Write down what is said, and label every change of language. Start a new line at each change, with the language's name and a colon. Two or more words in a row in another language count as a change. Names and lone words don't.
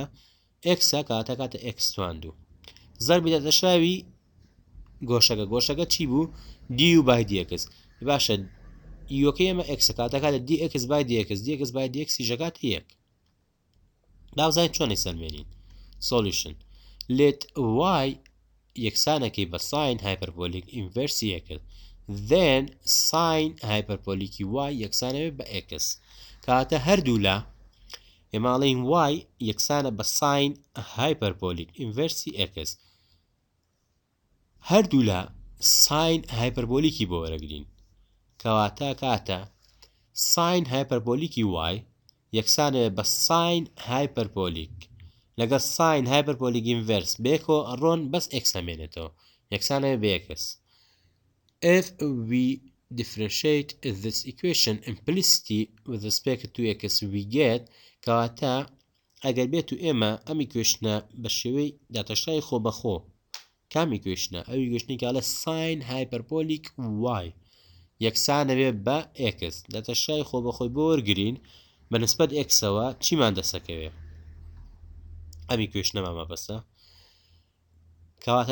Central Kurdish: ئێکسە کەواتە کاتە ئێکس تواندوو زەربی دەتەشاوی گۆشەکە چی بوو دی و بای دی ئێکس باشە یوەکەی ئێمە ئێکسە کاتە کاتە دی ئێکس بای دی ئێکس دی ئێکس بای دی ئێکسی ژەکاتە یەک داوزانین چۆنی سەلمێنین
English: solution let y
Central Kurdish: یەکسانەکەی بە
English: sine hyperbolic inverse
Central Kurdish: ئێکس then
English: sine hyperbolic
Central Kurdish: y یەکسانەوێت بە ئێکس کاتە هەردوو لە ئێماڵین y یەکسانە بە
English: sine hyperbolic inverse
Central Kurdish: ئێکس هەردوو لە
English: sine hyperbolic
Central Kurdish: بۆ وەرەگرین کەواتە کاتە
English: sine hyperbolic
Central Kurdish: y یەکسانەوێت بە
English: sine hyperbolic
Central Kurdish: لەگەڵ
English: sine hyperbolic inverse
Central Kurdish: بێکەوە ڕۆن بەس ئێکس هەمێنێتەوە یەکسانەوێت بە ئێکس
English: if we differentiate this equation implicitly with respect to x we get
Central Kurdish: کەواتە ئەگەر بێت و ئێمە ئەم ئیکوێشنە بە شێوەی داتەشای خۆ بەخۆ کام ئیکوێشنە ئەو ئیکوێشنێکی ئەڵێ ساین هایپەربۆلیک y یەکسانەوێت بە x داتەشای خۆ بەخۆی بۆ وەرگرین بەنسبەت ئێکسەوە چیمان دەسەکەوێت ئەم ئیکوێشنەمان مەبەستە کەواتە